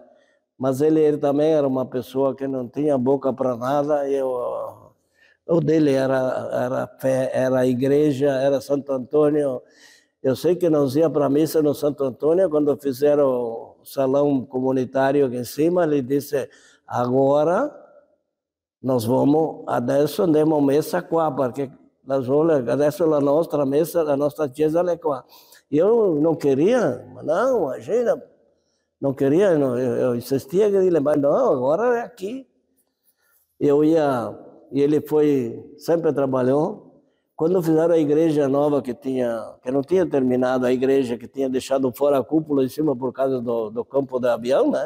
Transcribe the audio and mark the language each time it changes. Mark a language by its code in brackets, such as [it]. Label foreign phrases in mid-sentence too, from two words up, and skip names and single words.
[pt] Mas ele também era uma pessoa que não tinha boca para nada, o dele era fé, era a igreja, era Santo Antônio. Eu sei que nós ia para a missa no Santo Antônio, quando fizeram o salão comunitário aqui em cima, ele disse, agora nós vamos, [it] adesso andiamo messa qua, porque adesso [pt] a nossa [it] messa, [pt] a nossa [it] chiesa é qua. [pt] E eu não queria, não, imagina, não queria, eu insistia que ele, mas não, agora é aqui. Eu ia, e ele sempre trabalhou. Quando fizeram a igreja nova que não tinha terminado, a igreja que tinha deixado fora a cúpula em cima por causa do campo de avião, né?